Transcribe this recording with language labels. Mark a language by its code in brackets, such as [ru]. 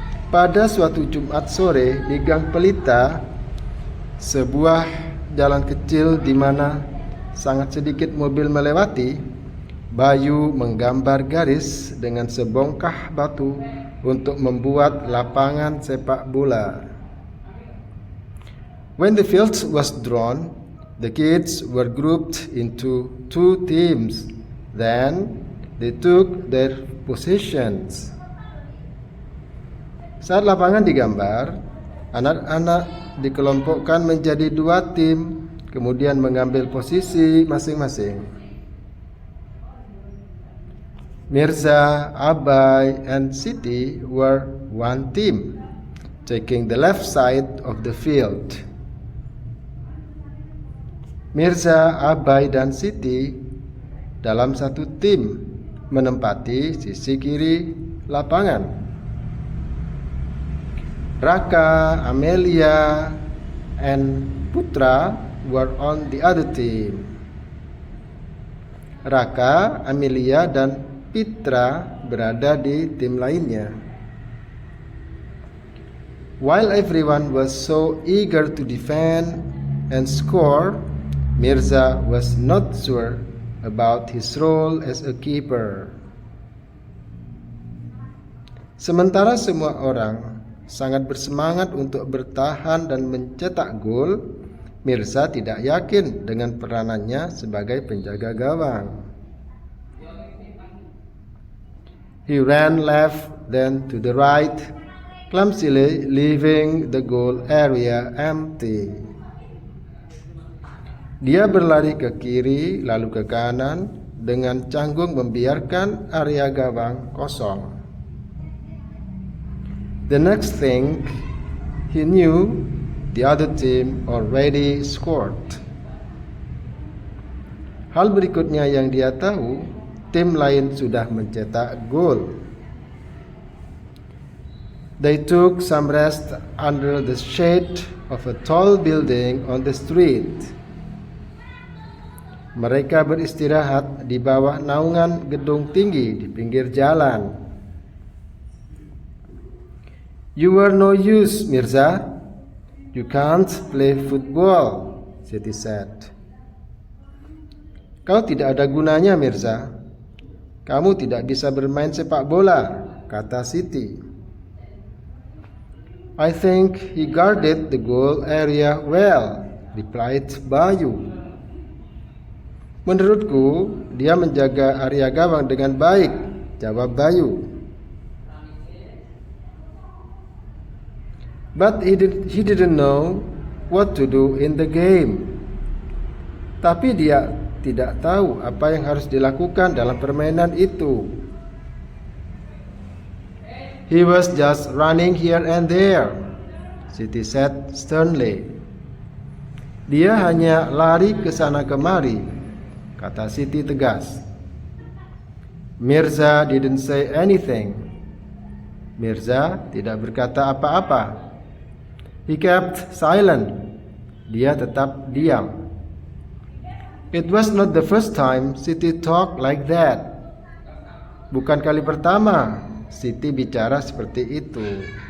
[id] Pada suatu Jumat sore di Gang Pelita, sebuah jalan kecil di mana sangat sedikit mobil melewati, Bayu menggambar garis dengan sebongkah batu untuk membuat lapangan sepak bola. [en] When the field was drawn, the kids were grouped into 2 teams. Then they took their positions. [id] Saat lapangan digambar, anak-anak dikelompokkan menjadi 2 tim, kemudian mengambil posisi masing-masing. [en] Mirza, Abai, and Siti were 1 team, taking the left side of the field. [id] Mirza, Abai, dan Siti dalam 1 tim menempati sisi kiri lapangan. [en] Raka, Amelia, and Putra were on the other team. [id] Raka, Amelia, dan Pitra berada di tim lainnya. [en] While everyone was so eager to defend and score, Mirza was not sure about his role as a keeper. [id] Sementara semua orang sangat bersemangat untuk bertahan dan mencetak gol, Mirza tidak yakin dengan peranannya sebagai penjaga gawang. [en] He ran left then to the right, clumsily leaving the goal area empty. [id] Dia berlari ke kiri lalu ke kanan dengan canggung membiarkan area gawang kosong. [en] The next thing he knew, the other team already scored. [id] Hal berikutnya yang dia tahu, tim lain sudah mencetak gol. [en] They took some rest under the shade of a tall building on the street. [id] Mereka beristirahat di bawah naungan gedung tinggi di pinggir jalan. [en] You were no use, Mirza. You can't play football, Siti said. [id] Kau tidak ada gunanya, Mirza. Kamu tidak bisa bermain sepak bola, kata Siti. [en] I think he guarded the goal area well, replied Bayu. [id] Menurutku, dia menjaga area gawang dengan baik, jawab Bayu. [en] But he didn't know what to do in the game. [id] Tapi dia tidak tahu apa yang harus dilakukan dalam permainan itu. [en] He was just running here and there, Siti said sternly. [id] Dia hanya lari ke sana kemari, kata Siti tegas. [en] Mirza didn't say anything. [id] Mirza tidak berkata apa-apa. [en] He kept silent [id] dia tetap diam. [en] It was not the first time Siti talked like that. [id] Bukan kali pertama Siti bicara seperti itu.